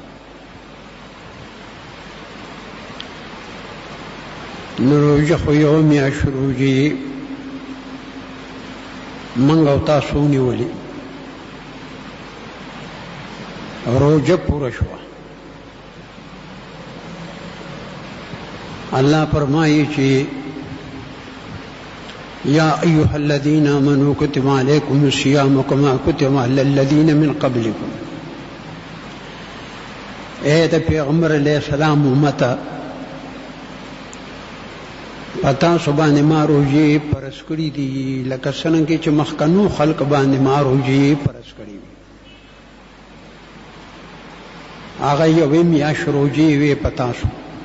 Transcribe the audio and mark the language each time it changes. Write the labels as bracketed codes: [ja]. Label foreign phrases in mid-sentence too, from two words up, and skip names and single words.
[ps] نو روجه خو یو میاشت روجې موږ او تاسو ونیولې، روجه پوره شوه. الله فرمایي چې [ar] یا ایها الذین آمنوا کتب علیکم الصیام کما کتب علی الذین من قبلکم. [ps] اے د پیغمبر [ar] علیہ السلام [ps] امته، پتا سو باندې ما روجې فرض کړي دي لکه څنګه چې مخکنو خلق باندې ما روجې فرض کړي وي. هغه یوې میاشت روجې وې پتا سو.